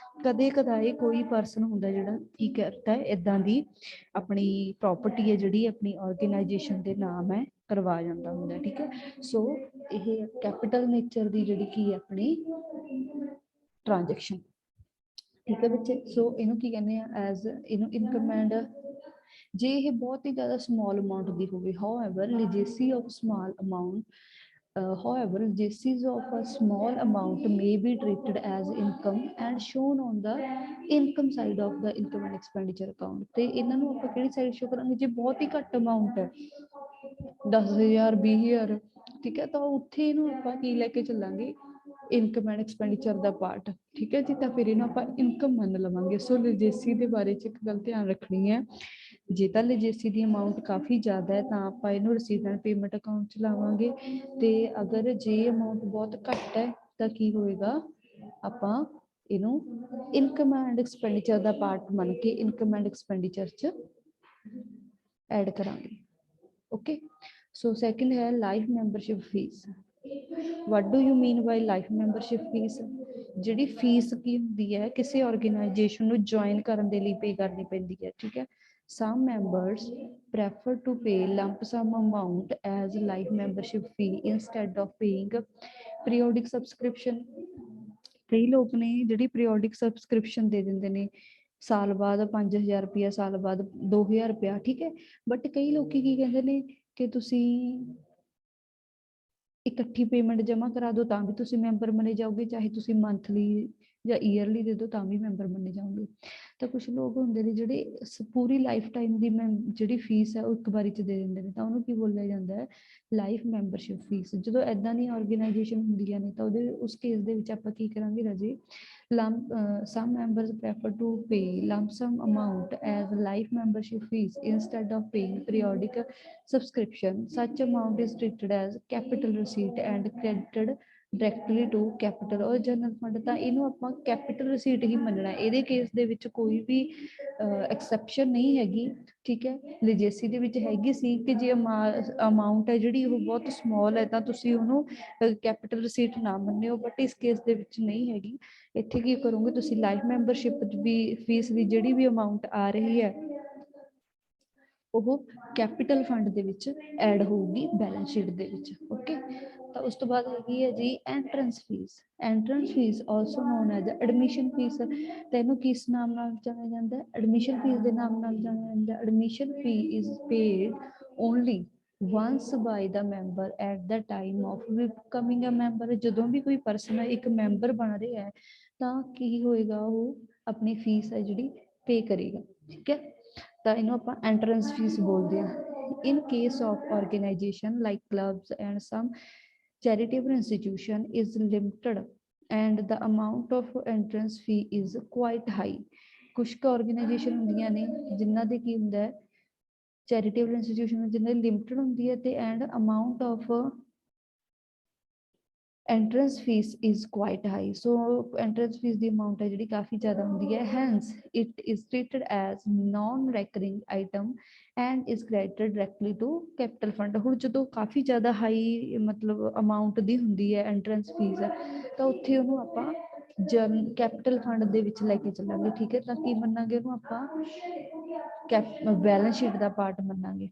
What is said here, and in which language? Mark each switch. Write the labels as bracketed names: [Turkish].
[Punjabi] ਕਦੇ ਕਦਾਏ ਕੋਈ ਪਰਸਨ ਹੁੰਦਾ ਜਿਹੜਾ ਕੀ ਕਰਦਾ ਹੈ, ਇੱਦਾਂ ਦੀ ਆਪਣੀ ਪ੍ਰਾਪਰਟੀ ਹੈ ਜਿਹੜੀ ਆਪਣੀ ਆਰਗੇਨਾਈਜੇਸ਼ਨ ਦੇ ਨਾਮ ਹੈ ਕਰਵਾ ਜਾਂਦਾ ਹੁੰਦਾ, ਠੀਕ ਹੈ। ਸੋ ਇਹ ਕੈਪੀਟਲ ਨੇਚਰ ਦੀ ਜਿਹੜੀ ਕੀ ਆਪਣੀ ਟ੍ਰਾਂਜੈਕਸ਼ਨ, ਠੀਕ ਹੈ ਬੱਚੇ। ਸੋ ਇਹਨੂੰ ਕੀ ਕਹਿੰਦੇ ਆ? ਐਜ਼ ਇਹਨੂੰ ਇਨਕਮ ਐਂਡ। ਜੇ ਇਹ ਬਹੁਤ ਹੀ ਜ਼ਿਆਦਾ ਸਮਾਲ ਅਮਾਉਂਟ ਦੀ ਹੋਵੇ, [English] However legacy of small amount, however legacies of a small amount may be treated as income and shown on the income side of the income and expenditure account। [Punjabi] ਤੇ ਇਹਨਾਂ ਨੂੰ ਆਪਾਂ ਕਿਹੜੀ ਸਾਈਡ ਸ਼ੋ ਕਰਾਂਗੇ? ਜੇ ਬਹੁਤ ਹੀ ਘੱਟ ਅਮਾਉਂਟ ਹੈ, 10,000 20,000, ਠੀਕ ਹੈ, ਤਾਂ ਉੱਥੇ ਇਹਨੂੰ ਆਪਾਂ ਕੀ ਲੈ ਕੇ ਚੱਲਾਂਗੇ? Income and expenditure ਦਾ part, ਠੀਕ ਹੈ ਜੀ। ਤਾਂ ਫਿਰ ਇਹਨੂੰ ਆਪਾਂ ਇਨਕਮ ਮੰਨ ਲਵਾਂਗੇ। ਸੋ ਲਿਜੇਸੀ ਦੇ ਬਾਰੇ 'ਚ ਇੱਕ ਗੱਲ ਧਿਆਨ ਰੱਖਣੀ ਹੈ, ਜੇ ਤਾਂ ਲਿਜੇਸੀ ਦੀ ਅਮਾਊਂਟ ਕਾਫੀ ਜ਼ਿਆਦਾ ਹੈ ਤਾਂ ਆਪਾਂ ਇਹਨੂੰ ਰਸੀਦ ਐਂਡ ਪੇਮੈਂਟ ਅਕਾਊਂਟ 'ਚ ਲਾਵਾਂਗੇ, ਤੇ ਅਗਰ ਜੇ ਅਮਾਊਂਟ ਬਹੁਤ ਘੱਟ ਹੈ ਤਾਂ ਕੀ ਹੋਏਗਾ? ਆਪਾਂ ਇਹਨੂੰ income and expenditure ਦਾ part ਮੰਨ ਕੇ ਇਨਕਮ ਐਂਡ ਐਕਸਪੈਂਡੀਚਰ 'ਚ ਐਡ ਕਰਾਂਗੇ। ਓਕੇ। [English] So second ਹੈ life membership fees. What do you mean by life membership fees? [Punjabi] ਜਿਹੜੀ ਫੀਸ ਕੀ ਹੁੰਦੀ ਹੈ, ਕਿਸੇ ਆਰਗੇਨਾਈਜੇਸ਼ਨ ਨੂੰ ਜੁਆਇਨ ਕਰਨ ਦੇ ਲਈ ਪੇ ਕਰਨੀ ਪੈਂਦੀ ਹੈ, ਠੀਕ ਹੈ। [English] Some members prefer to pay lump sum amount as life membership fee instead of paying periodic subscription। [Punjabi] ਕਈ ਲੋਕ ਨੇ ਜਿਹੜੀ ਪੀਰੀਓਡਿਕ ਸਬਸਕ੍ਰਿਪਸ਼ਨ ਦੇ ਦਿੰਦੇ ਨੇ, ਸਾਲ ਬਾਅਦ 5,000 ਰੁਪਇਆ, ਸਾਲ ਬਾਅਦ 2,000 ਰੁਪਇਆ, ਠੀਕ ਹੈ। ਬਟ ਕਈ ਲੋਕੀ ਕੀ ਕਹਿੰਦੇ ਨੇ ਕਿ ਤੁਸੀਂ ਇਕੱਠੀ ਪੇਮੈਂਟ ਜਮ੍ਹਾਂ ਕਰਾ ਦਿਓ ਤਾਂ ਵੀ ਤੁਸੀਂ ਮੈਂਬਰ ਬਣੇ ਜਾਓਗੇ, ਚਾਹੇ ਤੁਸੀਂ ਮੰਥਲੀ ਜਾਂ ਈਅਰਲੀ ਦੇ ਦਿਓ ਤਾਂ ਵੀ ਮੈਂਬਰ ਬਣੇ ਜਾਓਗੇ। ਤਾਂ ਕੁਛ ਲੋਕ ਹੁੰਦੇ ਨੇ ਜਿਹੜੇ ਪੂਰੀ ਲਾਈਫ ਟਾਈਮ ਦੀ ਜਿਹੜੀ ਫੀਸ ਹੈ ਉਹ ਇੱਕ ਵਾਰੀ 'ਚ ਦੇ ਦਿੰਦੇ ਨੇ, ਤਾਂ ਉਹਨੂੰ ਕੀ ਬੋਲਿਆ ਜਾਂਦਾ ਹੈ? Life membership fees. ਜਦੋਂ ਇੱਦਾਂ ਦੀਆਂ ਆਰਗੇਨਾਈਜੇਸ਼ਨ ਹੁੰਦੀਆਂ ਨੇ ਤਾਂ ਉਹਦੇ ਉਸ ਕੇਸ ਦੇ ਵਿੱਚ ਆਪਾਂ ਕੀ ਕਰਾਂਗੇ ਰਾਜੇ? [English] Some members prefer to pay lump sum amount as life membership fees instead of paying periodic subscription। Such amount is treated as capital receipt and credited directly to capital or general fund. [Punjabi] ਤਾਂ ਇਹਨੂੰ ਆਪਾਂ capital receipt ਹੀ ਮੰਨਣਾ। ਇਹਦੇ case ਦੇ ਵਿੱਚ ਕੋਈ ਵੀ exception ਨਹੀਂ ਹੈਗੀ, ਠੀਕ ਹੈ। ਲਿਜੇਸੀ ਦੇ ਵਿੱਚ ਹੈਗੀ ਸੀ ਕਿ ਜੇ ਅਮਾਊਂਟ ਹੈ ਜਿਹੜੀ ਉਹ ਬਹੁਤ ਸਮੋਲ ਹੈ ਤਾਂ ਤੁਸੀਂ ਉਹਨੂੰ ਕੈਪੀਟਲ ਰਸੀਟ ਨਾ ਮੰਨਿਓ, ਬਟ ਇਸ ਕੇਸ ਦੇ ਵਿੱਚ ਨਹੀਂ ਹੈਗੀ। ਇੱਥੇ ਕੀ ਕਰੋਗੇ ਤੁਸੀਂ? ਲਾਈਫ ਮੈਂਬਰਸ਼ਿਪ ਵੀ ਫੀਸ ਦੀ ਜਿਹੜੀ ਵੀ ਅਮਾਊਂਟ ਆ ਰਹੀ ਹੈ ਉਹ ਕੈਪੀਟਲ ਫੰਡ ਦੇ ਵਿੱਚ ਐਡ ਹੋਊਗੀ ਬੈਲੈਂਸ ਸ਼ੀਟ ਦੇ ਵਿੱਚ। ਓਕੇ, ਤਾਂ ਉਸ ਤੋਂ ਬਾਅਦ ਹੈਗੀ ਹੈ ਜੀ entrance fees. [English] Entrance fees also known as admission fees. [Punjabi] ਤੈਨੂੰ ਕਿਸ ਨਾਮ ਨਾਲ ਜਾਣਿਆ ਜਾਂਦਾ? ਐਡਮਿਸ਼ਨ ਫੀਸ ਦੇ ਨਾਮ ਨਾਲ ਜਾਣਿਆ ਜਾਂਦਾ। [English] Admission fee is paid only once by the member at the time of becoming a member। [Punjabi] ਜਦੋਂ ਵੀ ਕੋਈ ਪਰਸਨ ਇੱਕ ਮੈਂਬਰ ਬਣ ਰਿਹਾ ਹੈ ਤਾਂ ਕੀ ਹੋਏਗਾ, ਉਹ ਆਪਣੀ ਫੀਸ ਹੈ ਜਿਹੜੀ ਪੇ ਕਰੇਗਾ। ਠੀਕ ਹੈ, ਤਾਂ ਇਹਨੂੰ ਆਪਾਂ ਐਂਟਰੈਂਸ ਫੀਸ ਬੋਲਦੇ ਹਾਂ। [English] In case of organization like clubs and some charitable institution is limited and the amount of entrance fee is quite high। [Punjabi] ਕੁਝ ਕੁ ਆਰਗੇਨਾਈਜੇਸ਼ਨ ਹੁੰਦੀਆਂ ਨੇ ਜਿਨ੍ਹਾਂ ਦੇ ਕੀ ਹੁੰਦਾ ਹੈ, ਚੈਰੀਟੇਬਲ ਇੰਸਟੀਟਿਊਸ਼ਨ ਜਿਨ੍ਹਾਂ ਦੀ ਲਿਮਟਡ ਹੁੰਦੀ ਹੈ ਤੇ [English] And amount of entrance fees is quite high। [Punjabi] so entrance fees ਦੀ amount ਹੈ ਜਿਹੜੀ ਕਾਫੀ ਜ਼ਿਆਦਾ ਹੁੰਦੀ ਹੈ। [English] hence it is treated as non recurring item and is credited directly to capital fund। [Punjabi] ਹੁਣ ਜਦੋਂ ਕਾਫੀ ਜ਼ਿਆਦਾ ਹਾਈ ਮਤਲਬ ਅਮਾਊਂਟ ਦੀ ਹੁੰਦੀ ਹੈ entrance fees ਤਾਂ ਉੱਥੇ ਉਹਨੂੰ ਆਪਾਂ ਕੈਪੀਟਲ ਫੰਡ ਦੇ ਵਿੱਚ ਲੈ ਕੇ ਚੱਲਾਂਗੇ। ਠੀਕ ਹੈ, ਤਾਂ ਕੀ ਮੰਨਾਂਗੇ ਉਹਨੂੰ ਆਪਾਂ ਬੈਲੈਂਸ ਸ਼ੀਟ ਦਾ ਪਾਰਟ ਮੰਨਾਂਗੇ।